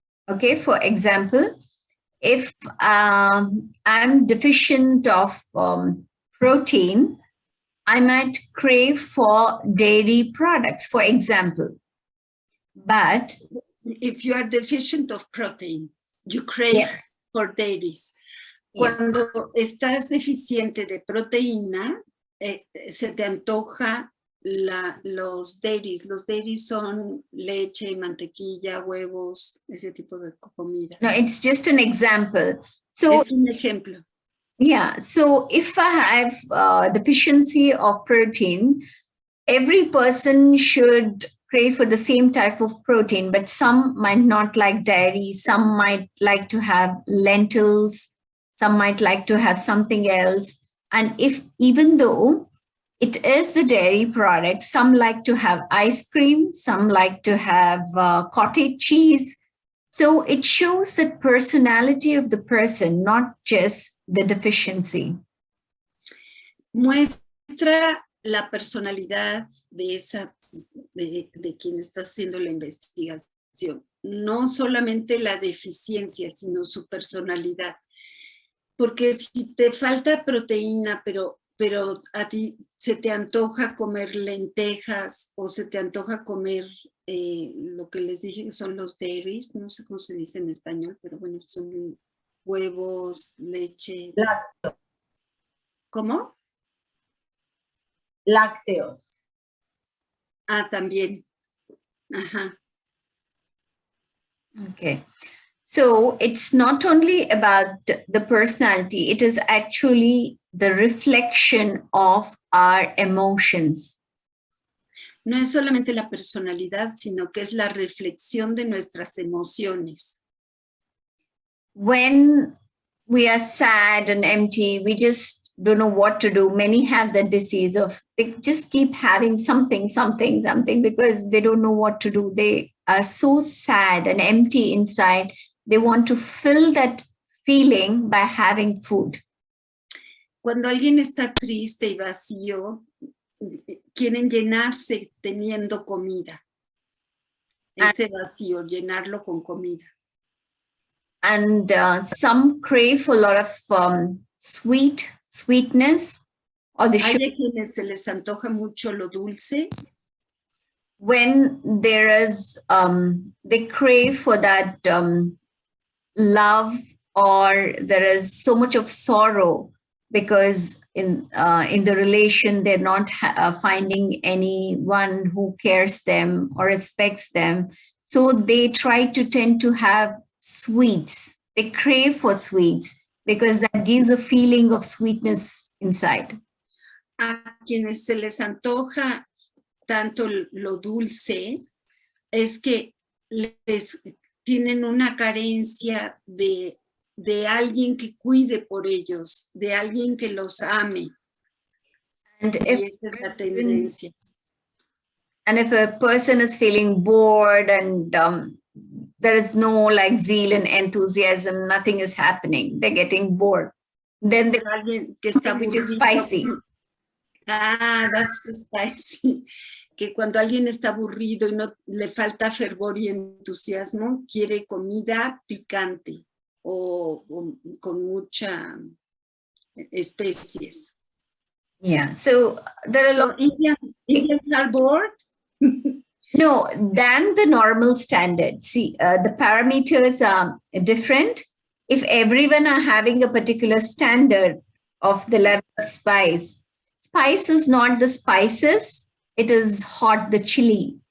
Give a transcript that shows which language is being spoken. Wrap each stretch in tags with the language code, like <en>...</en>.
<en>Okay, for example, if I'm deficient of protein, I might crave for dairy products, for example. But if you are deficient of protein, you crave for dairies.</en> <es>Cuando estás deficiente de proteína, se te antoja los dairies. Los dairies son leche, mantequilla, huevos, ese tipo de comida.</es> <en>No, it's just an example. So,</en> <es>es un ejemplo.</es> <en>Yeah, so if I have deficiency of protein, every person should crave for the same type of protein, but some might not like dairy, some might like to have lentils, some might like to have something else. And even though it is the dairy product, some like to have ice cream, some like to have cottage cheese. So it shows the personality of the person, not just the deficiency.</en> <es>Muestra la personalidad de quien está haciendo la investigación. No solamente la deficiencia, sino su personalidad. Porque si te falta proteína, pero a ti se te antoja comer lentejas o se te antoja comer lo que les dije que son los dairies, no sé cómo se dice en español, pero bueno, son huevos, leche. Lácteos. ¿Cómo? Lácteos. Ah, también. Ajá.</es> <en>Okay. So it's not only about the personality, it is actually the reflection of our emotions.</en> <es>No es solamente la personalidad, sino que es la reflexión de nuestras emociones.</es> <en>When we are sad and empty, we just don't know what to do. Many have the disease of, they just keep having something because they don't know what to do. They are so sad and empty inside. They want to fill that feeling by having food.</en> <es>Cuando alguien está triste y vacío, quieren llenarse teniendo comida. Ese vacío, llenarlo con comida.</es> <en>And some crave for a lot of sweetness or the sugar.</en> <es>Hay a quienes se les antoja mucho lo dulce.</es> <en>When there is, they crave for that love, or there is so much of sorrow because in the relation they're not finding anyone who cares them or respects them. So they tend to have sweets. They crave for sweets because that gives a feeling of sweetness inside.</en> <es>A quienes se les antoja tanto lo dulce es que les tienen una carencia de alguien que cuide por ellos, de alguien que los ame.</es> <en>And</en> <es>esa es la tendencia.</es> <en>And if a person is feeling bored and there is no like zeal and enthusiasm, nothing is happening, they're getting bored. Then</en> <es>alguien que está</es> <en>which is spicy. Ah, that's the spicy.</en> <es>que cuando alguien está aburrido y no le falta fervor y entusiasmo, quiere comida picante o con mucha especies.</es> <en>Yeah, so there are a lot. Indians are bored? No, than the normal standard. See, the parameters are different. If everyone are having a particular standard of the level of spice is not the spices, it is hot, the chili.</en>